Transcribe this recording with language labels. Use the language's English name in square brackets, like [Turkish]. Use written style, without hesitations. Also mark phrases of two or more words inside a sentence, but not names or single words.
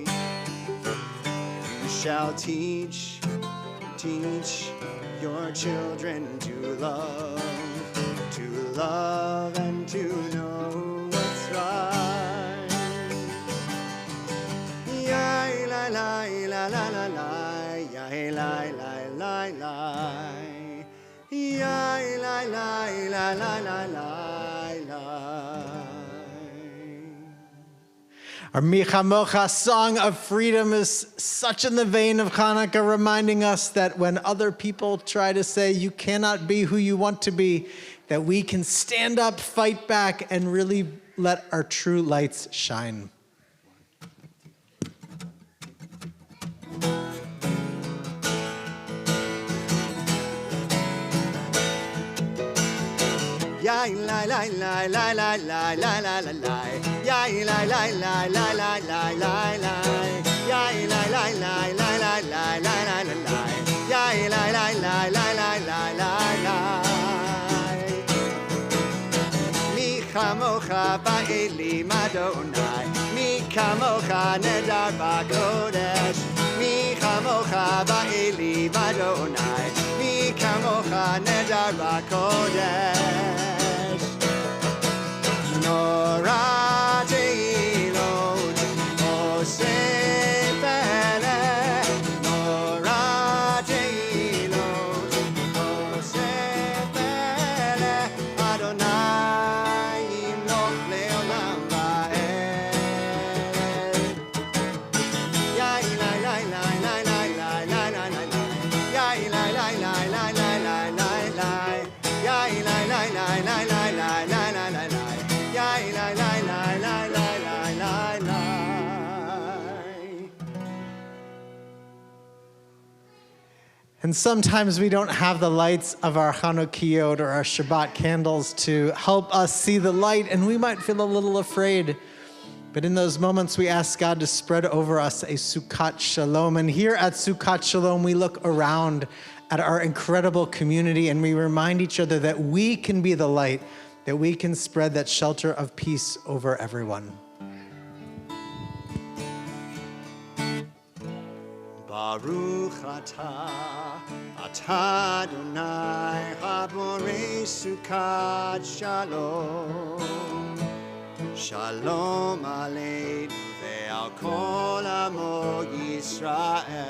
[English] You shall teach your children to love and to know what's right. Yai la la la la la la, yai la la la la, yai la la la la la la. Our Micha Mocha song of freedom is such in the vein of Chanukah, reminding us that when other people try to say you cannot be who you want to be, that we can stand up, fight back, and really let our true lights shine. Yai la la la la la la la la la la. Yai la la la la la la la la. Yai la la la la la la la la la. Yai la la la la la la la la. [Hebrew] מי כמוכה באלים יהוה. מי כמוכה נאדר בקודש. מי כמוכה באלים יהוה. מי כמוכה נאדר בקודש. נורא תהילות עושה פלא. נורא תהילות עושה פלא. יהוה ימלוך לעולם ועד. Yai la la la la la la la la la. Yai la la la la la la la la. Yai la la la la la la la la la. Yai la la la la la la la la. [English] And sometimes we don't have the lights of our Chanukiot or our Shabbat candles to help us see the light, and we might feel a little afraid. But in those moments, we ask God to spread over us a [Hebrew] סוכת שלום. [English] And here at Sukkot Shalom, we look around at our incredible community, and we remind each other that we can be the light, that we can spread that shelter of peace over everyone. [Hebrew] ברוך אתה יהוה הבורא סוכת שלום. שלום עלינו ועל כל עמו ישראל.